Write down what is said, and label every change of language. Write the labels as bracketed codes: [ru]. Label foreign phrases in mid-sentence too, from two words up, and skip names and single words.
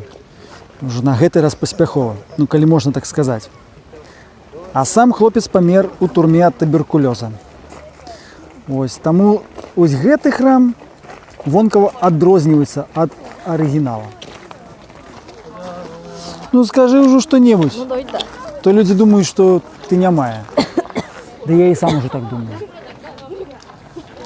[be] Ужо на гэты раз паспяхова, ну калі можна так сказаць. А сам хлопец памер у турме ад туберкулёза. Ось, таму ось гэты храм вонкава адрозніваецца ад арыгінала. [ru] Ну скажи уже что-нибудь. Ну, да. То люди думают, что ты нямая. Да я и сам уже так думаю.